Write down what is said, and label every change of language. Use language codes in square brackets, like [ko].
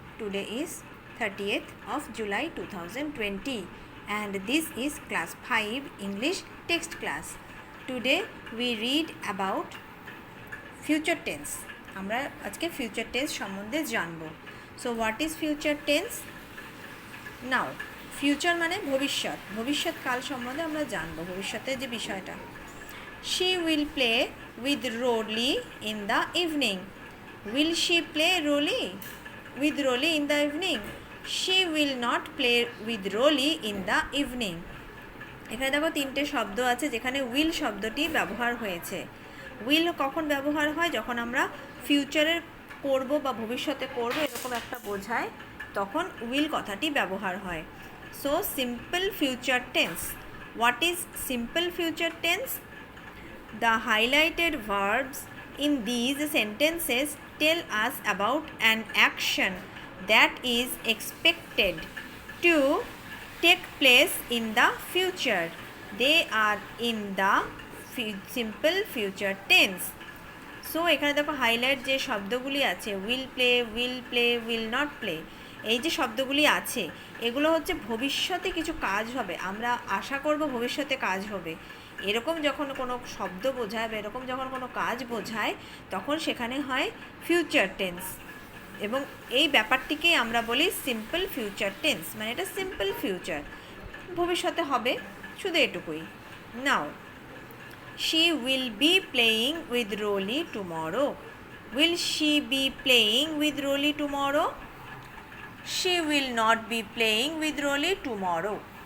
[en] Today is 30th of July 2020 and this is class 5 English text class. Today we read about future tense. [bn] আমরা আজকে future tense সম্বন্ধে জানব. [en] So what is future tense? [bn] Now future মানে ভবিষ্যৎ. ভবিষ্যৎকাল সম্বন্ধে আমরা জানব. ভবিষ্যতের যে বিষয়টা. [en] She will play with Rolly in the evening. Will she play with Rolly in the evening? She will not play with Rolly in the evening. [bn] এখানে দেখো তিনটে শব্দ আছে যেখানে will শব্দটি ব্যবহার হয়েছে. will কখন ব্যবহার হয়? যখন আমরা ফিউচারের করব বা ভবিষ্যতে করব এরকম একটা বোঝায় তখন will কথাটি ব্যবহার হয়. [en] So simple future tense. What is simple future tense? The highlighted verbs in these sentences tell us about an action that is expected to take place in the future. They are in the simple future tense. [bn] So এখানে দেখো highlight যে শব্দগুলি আছে [en] will play, will not play, [bn] এই যে শব্দগুলি আছে এগুলো হচ্ছে ভবিষ্যতে কিছু কাজ হবে, আমরা আশা করব ভবিষ্যতে কাজ হবে, এরকম যখন কোনো শব্দ বোঝায় বা এরকম যখন কোনো কাজ বোঝায় তখন সেখানে হয় ফিউচার টেন্স এবং এই ব্যাপারটিকেই আমরা বলি সিম্পল ফিউচার টেন্স. মানে এটা সিম্পল ফিউচার, ভবিষ্যতে হবে, শুধু এটুকুই. [en] Now she will be playing with Rolly tomorrow. Will she be playing with Rolly tomorrow? She will not be playing with Rolly tomorrow.